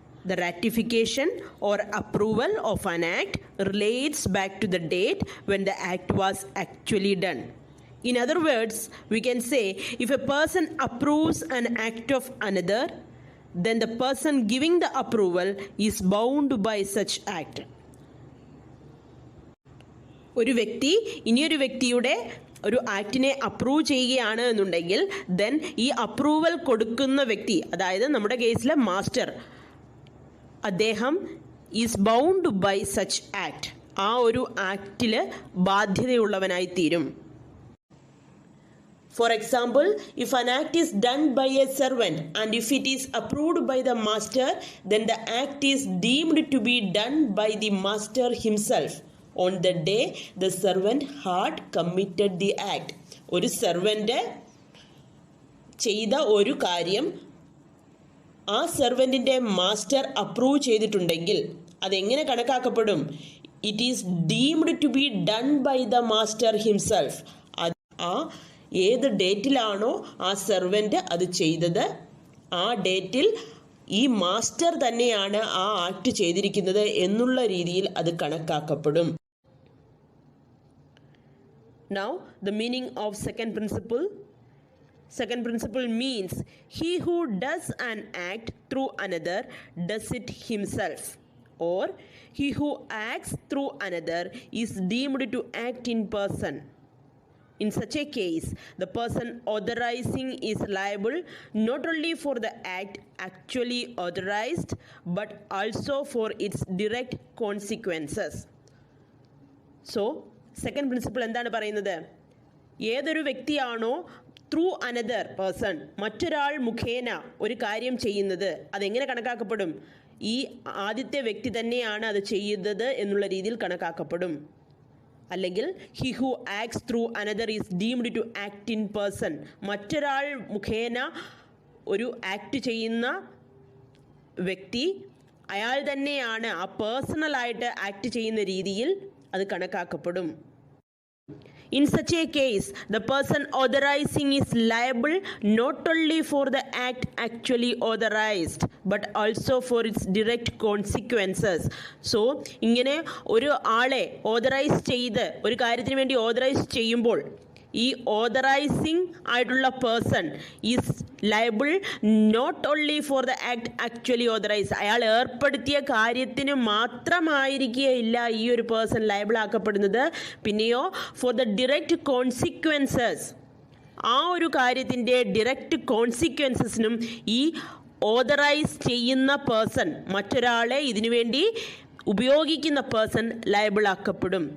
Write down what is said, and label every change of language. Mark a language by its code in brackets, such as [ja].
[en] The ratification or approval of an act relates back to the date when the act was actually done. In other words, we can say if a person approves an act of another, then the person giving the approval is bound by such act. [ml] ഒരു വ്യക്തി ഇനിയൊരു വ്യക്തിയുടെ ഒരു ആക്ടിനെ approve ചെയ്യുകയാണ് എന്നുണ്ടെങ്കിൽ then ഈ approval കൊടുക്കുന്ന വ്യക്തി, അതായത് നമ്മുടെ കേസിലെ മാസ്റ്റർ, അദ്ദേഹം [en] Is bound by such act. [ml] ആ ഒരു ആക്ടിൽ ബാധ്യതയുള്ളവനായി തീരും. [en] For example, if an act is done by a servant and if it is approved by the master, then the act is deemed to be done by the master himself on the day the servant had committed the act. [ml] ഒരു servant ചെയ്ത ഒരു കാര്യം ആ സെർവൻറ്റിൻ്റെ master approve ചെയ്തിട്ടുണ്ടെങ്കിൽ അതെങ്ങനെ കണക്കാക്കപ്പെടും? [en] It is deemed to be done by the master himself. [ml] ആ ഏത് ഡേറ്റിലാണോ ആ സെർവൻ്റ് അത് ചെയ്തത് ആ ഡേറ്റിൽ ഈ മാസ്റ്റർ തന്നെയാണ് ആ ആക്ട് ചെയ്തിരിക്കുന്നത് എന്നുള്ള രീതിയിൽ അത് കണക്കാക്കപ്പെടും. [en] Now the meaning of second principle. Second principle means he who does an act through another does it himself. or he who acts through another is deemed to act in person. In such a case, the person authorizing is liable not only for the act actually authorized but also for its direct consequences. So, second principle [ml] എന്താണ് പറയുന്നത്? ഏതൊരു വ്യക്തിയാണോ [en] through another person [ml] മറ്റൊരാൾ മുഖേന ഒരു കാര്യം ചെയ്യുന്നത് അതെങ്ങനെ കണക്കാക്കപ്പെടും? ഈ ആദ്യത്തെ വ്യക്തി തന്നെയാണ് അത് ചെയ്യുന്നത് എന്നുള്ള രീതിയിൽ കണക്കാക്കപ്പെടും. അല്ലെങ്കിൽ [en] He who acts through another is deemed to act in person. [ml] മറ്റൊരാൾ മുഖേന ഒരു ആക്ട് ചെയ്യുന്ന വ്യക്തി അയാൾ തന്നെയാണ് ആ പേഴ്സണലായിട്ട് ആക്ട് ചെയ്യുന്ന രീതിയിൽ അത് കണക്കാക്കപ്പെടും. [en] In such a case, the person authorizing is liable not only for the act actually authorized but also for its direct consequences. [ml] So, ഇങ്ങനെ ഒരു ആളെ ഓതറൈസ് ചെയ്ത് ഒരു കാര്യത്തിന് വേണ്ടി ഓതറൈസ് ചെയ്യുമ്പോൾ ഈ ഓതറൈസിങ് ആയിട്ടുള്ള person [en] Is liable not only for the act actually authorise. [ml] അയാൾ ഏർപ്പെടുത്തിയ കാര്യത്തിന് മാത്രമായിരിക്കുകയില്ല ഈ ഒരു പേഴ്സൺ ലയബിൾ ആക്കപ്പെടുന്നത്, പിന്നെയോ [en] for the direct consequences, [ml] ആ ഒരു കാര്യത്തിൻ്റെ ഡിറക്റ്റ് കോൺസിക്വൻസസിനും ഈ ഓതറൈസ് ചെയ്യുന്ന പേഴ്സൺ, മറ്റൊരാളെ ഇതിനുവേണ്ടി ഉപയോഗിക്കുന്ന പേഴ്സൺ ലയബിൾ ആക്കപ്പെടും.